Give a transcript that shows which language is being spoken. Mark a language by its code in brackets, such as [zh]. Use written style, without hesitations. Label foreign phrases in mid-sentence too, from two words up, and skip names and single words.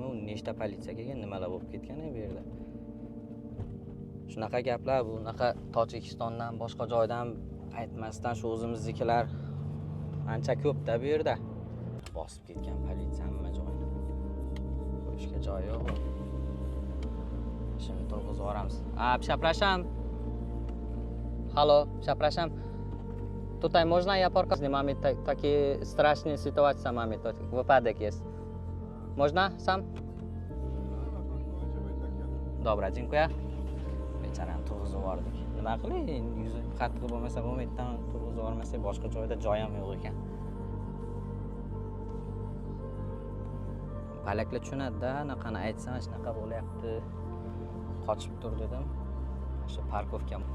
[uz] U nechta politsiya kelgan, nimalar bo'lib ketgan bu yerda. Shunaqa gaplar, bunaqa Tojikistondan, boshqa joydan aytmasdan shu o'zimiznikilar ancha ko'p-da bu yerda. Bosib ketgan politsiya hamma joyni. Qo'yishga joy yo'q. Şimdi turg'izib yuboramiz. [pl] Przepraszam. Halo, przepraszam. Tutaj można ja porkać? Mamy takie straszne sytuacje, mamy to wypadek jest. Można sam? Dobra, dziękuję. [uz] Bechorani turg'izib yubordik. Nima qilay? Yuzi qattiq bo'lmasa bo'lmaydi-dan turg'izib yubormasak boshqa joyda joy ham yo'q ekan. Palaklar tushunadi-da, anaqani aytsam, shunaqa bo'lyapti. Qochib tur dedim. Shu parkovka.